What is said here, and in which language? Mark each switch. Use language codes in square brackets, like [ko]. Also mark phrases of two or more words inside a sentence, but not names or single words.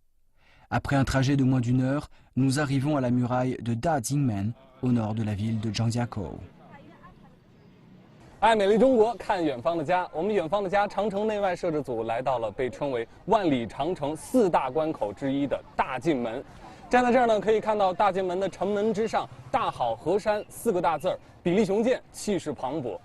[fr] Après un trajet de moins d'1 heure, nous arrivons à la muraille de Dajingmen, au nord de la ville de Zhangjiakou. [zh] 爱美丽中国，看远方的家。我们远方的家长城内外摄制组来到了被称为万里长城4大关口之一的大进门。站在这儿呢，可以看到大进门的城门之上“大好河山”4个大字儿，比例雄健，气势磅礴。